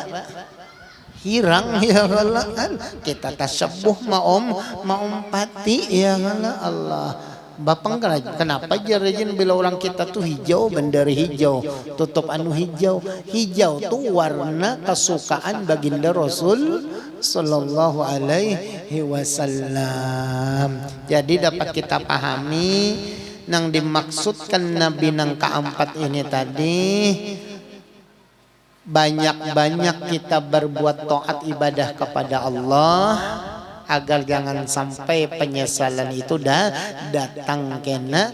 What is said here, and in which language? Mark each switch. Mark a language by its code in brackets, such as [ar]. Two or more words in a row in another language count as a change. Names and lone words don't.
[ar] Hirang يا الله. [id] Kita tasabuh maumpati [ar] يا الله. [id] Bapang kenapa jarajin bila orang kita tuh hijau, bendera hijau, tutup anu hijau. Hijau tuh warna kesukaan baginda Rasul [ar] صلى الله عليه وسلم. [id] Jadi dapat kita pahami nang dimaksudkan Nabi nang keempat ini tadi, banyak-banyak kita berbuat taat ibadah kepada Allah agar jangan sampai penyesalan itu datang kena.